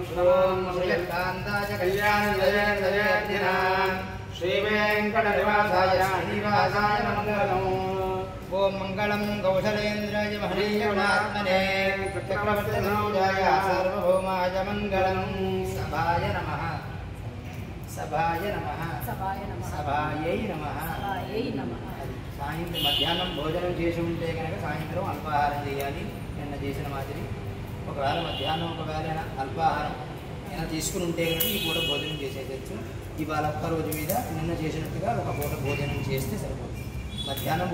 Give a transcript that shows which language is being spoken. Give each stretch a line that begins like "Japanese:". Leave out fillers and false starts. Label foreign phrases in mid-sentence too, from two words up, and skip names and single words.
Sanskrit: श्रों श्रीकान्ताय कल्याणजयर्जयर्जनां श्रीवेङ्कटनिवासाय श्रीनिवासाय मङ्गलम् ओम मंगलम कौशलेन्द्राय महनीयगुणात्मने चक्रवर्तितनूजाय सार्वभौमाय मंगलम सभाय नमः सभाय नमः सभाय नमः सभायै नमः सभायै नमः
Telugu: సాయంత్రం మధ్యాహ్నం భోజనం చేసి ఉంటే కనుక సాయంత్రం అల్పాహారం చేయాలి నిన్న చేసిన మాదిరి ఒకవేళ మధ్యాహ్నం ఒకవేళ అల్పాహారం ఏమైనా తీసుకుని ఉంటే కనుక ఈ పూట భోజనం చేసేయచ్చు ఇవాళ ఒక్క రోజు మీద నిన్న చేసినట్టుగా ఒక పూట భోజనం చేస్తే సరిపోతుంది మధ్యాహ్నం